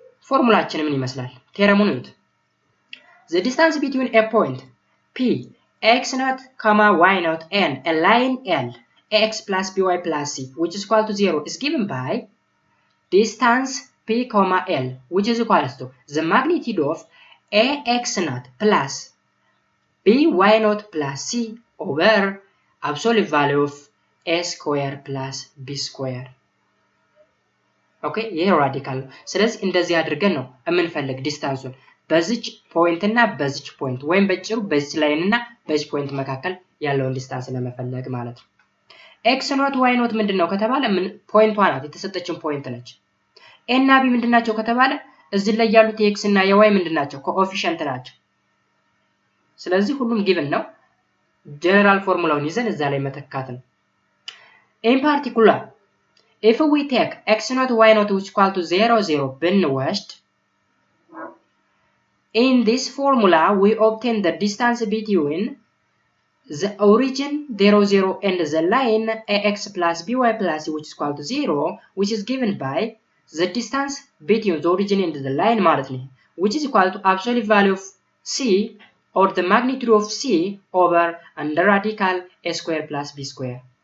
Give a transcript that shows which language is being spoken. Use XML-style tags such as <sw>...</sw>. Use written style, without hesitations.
<am>ፎርሙላችን ምን ይመስላል? ቴረሙን እዩት።</am> <en>The distance between a point P x naught, y naught and a line L ax plus by plus c which is equal to 0 is given by distance P, L which is equal to the magnitude of ax naught plus by naught plus c over absolute value of a square plus b square.</en> <am>Okay, ይሄ ራዲካል ነው። ስለዚህ እንደዚህ አድርገን ነው የምንፈልግ ዲስታንሱን በዚች ፖይንት እና በዚች ፖይንት ወይም በጭሩ በዚች ላይን እና በዚች ፖይንት መካከል ያለውን ዲስታንስ ለመፈለግ ማለት ነው። ኤክስ ኖት ዋይ ኖት ምንድነው ከተባለ ምን ፖይንቷ ናት፣ የተሰጠችን ፖይንት ነች። ኤ እና ቢ ምንድናቸው ከተባለ እዚህ ላይ ያሉት የኤክስ እና የዋይ ምንድናቸው? ኮኤፊሺየንት ናቸው። ስለዚህ ሁሉም ጊቭን ነው። ጀነራል ፎርሙላውን ይዘን እዛ ላይ መተካት ነው።</am> <en>in particular if we take x naught y naught which equal to 0 0</en> <am>ብንወስድ</am> <en>in this formula we obtain the distance between the origin 0 0 and the line ax plus by plus c which is equal to 0 which is given by the distance between the origin and the line</en> <am>ማለት ነው</am> <en>which is equal to absolute value of c or the magnitude of c over under radical a square plus b square.</en>